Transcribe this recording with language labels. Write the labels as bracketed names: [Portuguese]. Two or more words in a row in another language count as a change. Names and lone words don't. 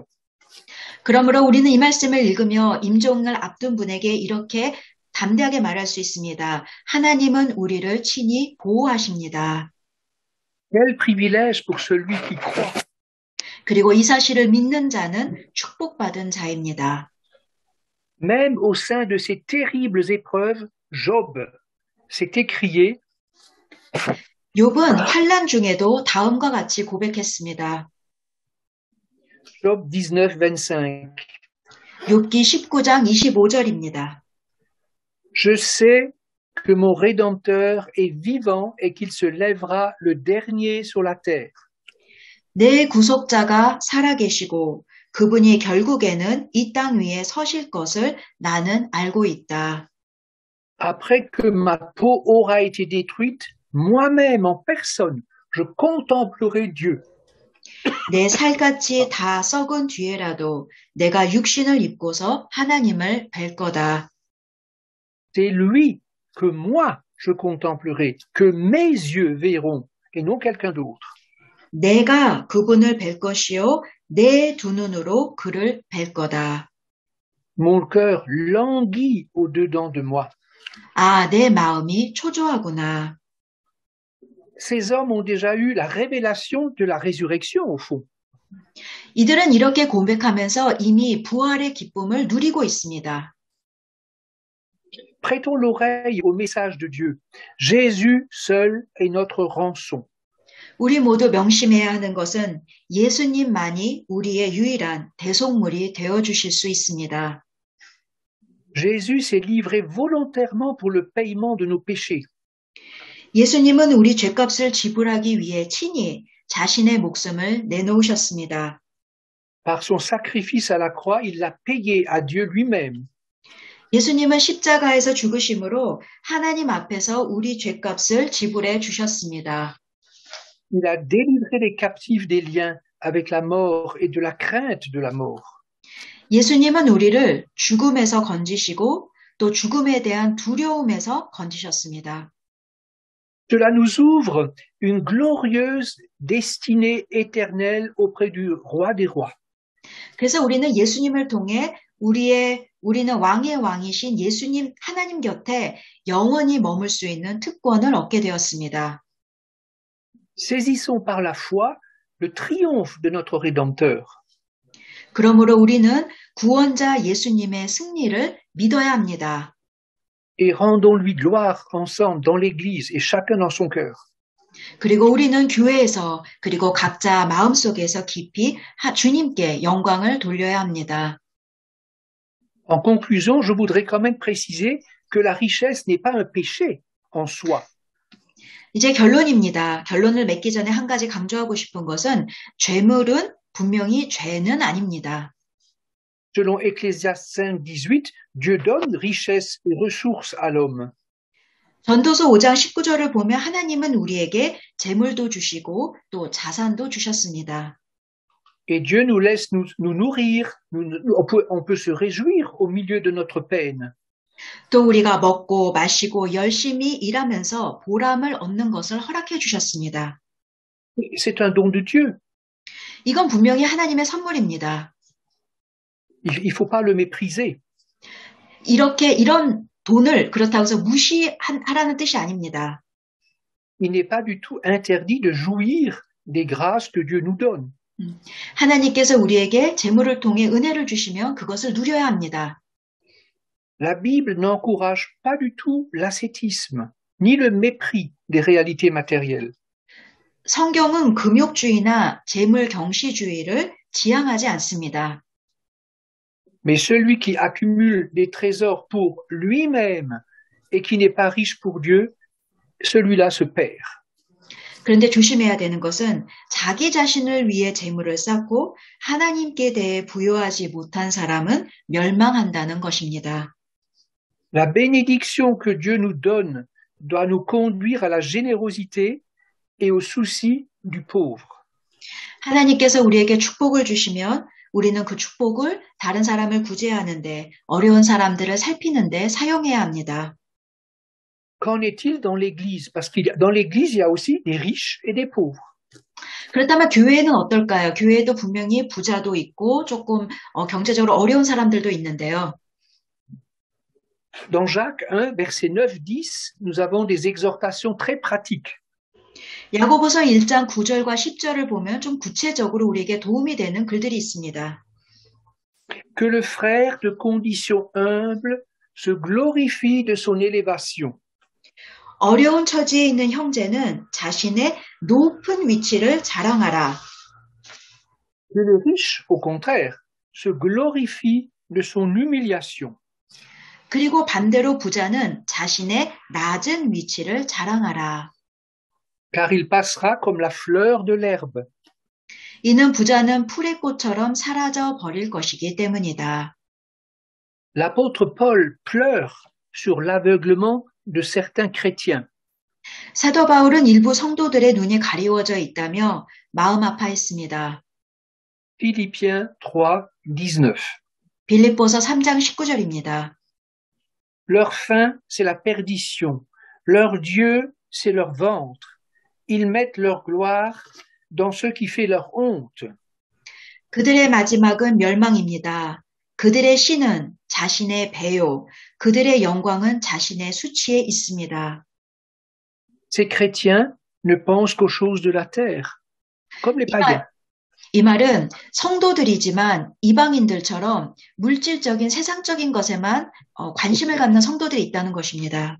[Korean] 그러므로 우리는 이 말씀을 읽으며 임종을 앞둔 분에게 이렇게 담대하게 말할 수 있습니다. 하나님은 우리를 친히 보호하십니다. [French] Quel privilège pour celui qui croit. [Korean] 그리고 이 사실을 믿는 자는 축복받은 자입니다. [French] Même au sein de ces terribles épreuves, Job s'est écrié [Korean] 욥은 환난 중에도 다음과 같이 고백했습니다. [French] Job 19, 25. [Korean] 욥기 19장 25절입니다. [French] Je sais que mon Rédempteur est vivant et qu'il se lèvera le dernier sur la terre. [Korean] 내 구속자가 살아계시고 그분이 결국에는 이 땅 위에 서실 것을 나는 알고 있다. [French] Après que ma peau aura été détruite, moi-même en personne, je contemplerai Dieu. [Korean] 내 살갗이 다 썩은 뒤에라도 내가 육신을 입고서 하나님을 뵐 거다. [French] C'est lui que moi je contemplerai, que mes yeux verront, et non quelqu'un d'autre. [Korean] 내가 그분을 뵐 것이요 내 두 눈으로 그를 뵐 거다. [French] Mon cœur languit au-dedans de moi. [Korean] 아, 내 마음이 초조하구나. [French] Ces hommes ont déjà eu la révélation de la résurrection, au fond. [Korean] 이들은 이렇게 고백하면서 이미 부활의 기쁨을 누리고 있습니다. [French] Prêtons l'oreille au message de Dieu. Jésus seul est notre rançon. [Korean] 우리 모두 명심해야 하는 것은 예수님만이 우리의 유일한 대속물이 되어주실 수 있습니다. [French] Jésus s'est livré volontairement pour le paiement de nos péchés. [Korean] 예수님은 우리 죄값을 지불하기 위해 친히 자신의 목숨을 내놓으셨습니다. [French] Par son sacrifice à la croix, il l'a payé à Dieu lui-même. [Korean] 예수님은 십자가에서 죽으심으로 하나님 앞에서 우리 죄값을 지불해 주셨습니다. [French] Il a délivré les captifs des liens avec la mort et de la crainte de la mort. [Korean] 예수님은 우리를 죽음에서 건지시고 또 죽음에 대한 두려움에서 건지셨습니다. [French] Cela nous ouvre une glorieuse destinée éternelle auprès du roi des rois. [Korean] 그래서 우리는 예수님을 통해 우리는 왕의 왕이신 예수님 하나님 곁에 영원히 머물 수 있는 특권을 얻게 되었습니다. [French] Saisissons par la foi le triomphe de notre Rédempteur. [Korean] 그러므로 우리는 구원자 예수님의 승리를 믿어야 합니다. [French] Et rendons-lui gloire ensemble dans l'Église et chacun dans son cœur. [Korean] 그리고 우리는 교회에서 그리고 각자 마음속에서 깊이 주님께 영광을 돌려야 합니다. [French] En conclusion, je voudrais quand même préciser que la richesse n'est pas un péché en soi. [Korean] 이제 결론입니다. 결론을 맺기 전에 한 가지 강조하고 싶은 것은 죄물은 분명히 죄는 아닙니다. [French] Selon Ecclésiaste 5:18, Dieu donne richesse et ressources à l'homme. [Korean] 전도서 5장 19절을 보면 하나님은 우리에게 재물도 주시고 또 자산도 주셨습니다. [French] Et Dieu nous laisse nous nourrir, on peut se réjouir au milieu de notre peine. [Korean] 또 우리가 먹고 마시고 열심히 일하면서 보람을 얻는 것을 허락해 주셨습니다. [French] C'est un don de Dieu. [Korean] 이건 분명히 하나님의 선물입니다. [French] Il faut pas le mépriser. [Korean] 이런 돈을 그렇다고 해서 무시하라는 뜻이 아닙니다. [French] Il n'est pas du tout interdit de jouir des grâces que Dieu nous donne. [Korean] 하나님께서 우리에게 재물을 통해 은혜를 주시면 그것을 누려야 합니다. [French] La Bible n'encourage pas du tout l'ascétisme, ni le mépris des réalités matérielles. [Korean] 성경은 금욕주의나 재물 경시주의를 지향하지 않습니다. [French] Mais celui qui accumule des trésors pour lui-même et qui n'est pas riche pour Dieu, celui-là se perd. [Korean] 그런데 조심해야 되는 것은 자기 자신을 위해 재물을 쌓고 하나님께 대해 부여하지 못한 사람은 멸망한다는 것입니다. [French] La bénédiction que Dieu nous donne doit nous conduire à la générosité et au souci du pauvre. [Korean] 하나님께서 우리에게 축복을 주시면 우리는 그 축복을 다른 사람을 구제하는데 어려운 사람들을 살피는데 사용해야 합니다. [French] Qu'en est-il dans l'Église? Parce que dans l'Église, il y a aussi des riches et des pauvres. [Korean] 그렇다면 교회는 어떨까요? 교회도 분명히 부자도 있고 조금 경제적으로 어려운 사람들도 있는데요. [French] Dans Jacques 1, versets 9-10, nous avons des exhortations très pratiques. [Korean] 야고보서 1장 9절과 10절을 보면 좀 구체적으로 우리에게 도움이 되는 글들이 있습니다. [French] Que le frère de condition humble se glorifie de son élévation. [Korean] 어려운 처지에 있는 형제는 자신의 높은 위치를 자랑하라. [French] Et le riche, au contraire, se glorifie de son humiliation. [Korean] 그리고 반대로 부자는 자신의 낮은 위치를 자랑하라. [French] Car il passera comme la fleur de l'herbe. [Korean] 이는 부자는 풀의 꽃처럼 사라져 버릴 것이기 때문이다. [French] L'apôtre Paul pleure sur l'aveuglement de certains chrétiens. [Korean] 사도 바울은 일부 성도들의 눈이 가리워져 있다며 마음 아파했습니다. [French] Philippiens 3:19. [Korean] 빌립보서 3장 19절입니다. [French] Leur fin, c'est la perdition. Leur Dieu, c'est leur ventre. Ils mettent leur gloire dans ce qui fait leur honte. [Korean] 그들의 마지막은 멸망입니다. 그들의 신은 자신의 배요, 그들의 영광은 자신의 수치에 있습니다. [French] Ces chrétiens ne pensent qu'aux choses de la terre, comme les païens. [Korean] 이 말은 성도들이지만 이방인들처럼 물질적인 세상적인 것에만 관심을 갖는 성도들이 있다는 것입니다.